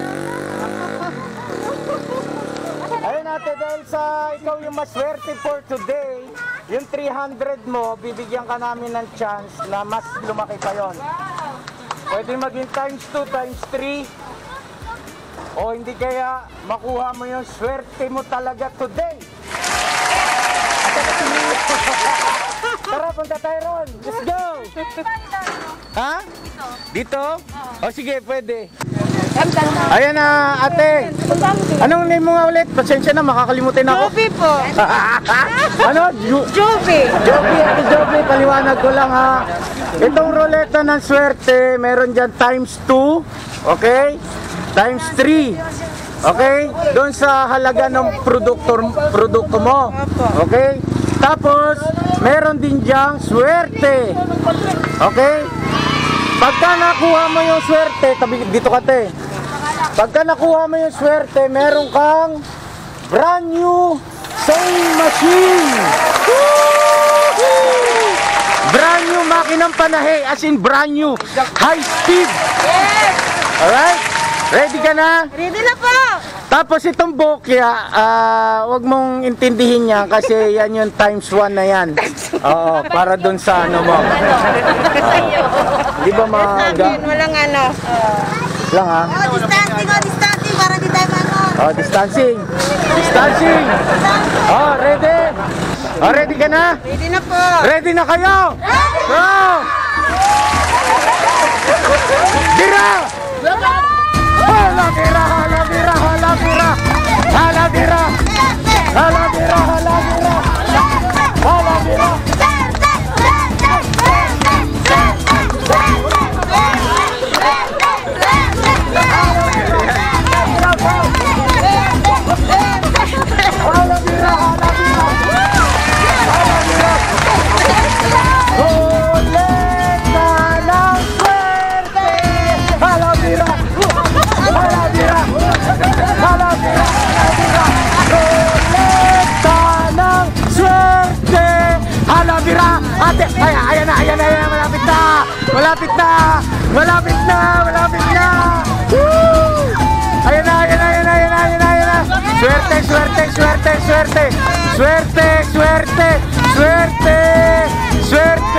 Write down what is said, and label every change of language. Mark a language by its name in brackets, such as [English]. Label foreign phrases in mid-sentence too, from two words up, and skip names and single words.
[Filipino] Ayun natin, dahil sa ikaw yung maswerte [English] for today, [Filipino] yung 300 mo, bibigyan ka namin ng chance na mas lumaki pa yon. Pwede maging times 2, times 3, o hindi kaya makuha mo yung swerte mo talaga today. Tara, punta tayo ron. [English] Let's go! [Filipino] Ha? Dito? O sige, pwede. Ayan na, ate. Anong name mo nga ulit? Pasensya na, makakalimutin ako. Joby po. Ano? Joby. Joby, ate Joby, paliwanag ko lang ha. Itong ruleta ng swerte, meron dyan times 2, okay? Times 3, okay? Doon sa halaga ng produkto mo, okay? Tapos, meron din dyan swerte, okay? Pagka nakuha mo yung swerte, tabi dito ka, te. Pagka nakuha mo yung swerte, meron kang [English] brand new sewing machine. Brand new [Filipino] makinang panahe, [English] as in brand new, high speed. Yes! [Filipino] Alright? Ready ka na? Ready na po. Tapos itong bokya, wag mong intindihin yan kasi yan yung times 1 na yan. Oo, para dun sa ano mo. Di ba Sabihin, walang ano. lang ha? Distancing, para di tayo ano. [English] Oh, distancing. Distancing. Oh, ready? [Filipino] Oh, ready ka na? Ready na po. Ready na kayo? Go! [Cebuano] Dira! Hala dira, hala dira, hala dira. Hala dira. Hala dira, hala dira. Hala dira. Hala dira, hala dira. Hala dira. [Filipino] Ruleta ng swerte. [Cebuano] Hala dira. Hala dira. Hala dira, hala dira. [Filipino] Ruleta ng swerte. [Cebuano] Hala dira. [Filipino] Ate, ayan na, malapit na. Malapit na. Malapit na, malapit na. Woo! Ayan na. Swerte, swerte, swerte, swerte. Swerte, swerte, swerte. Swerte.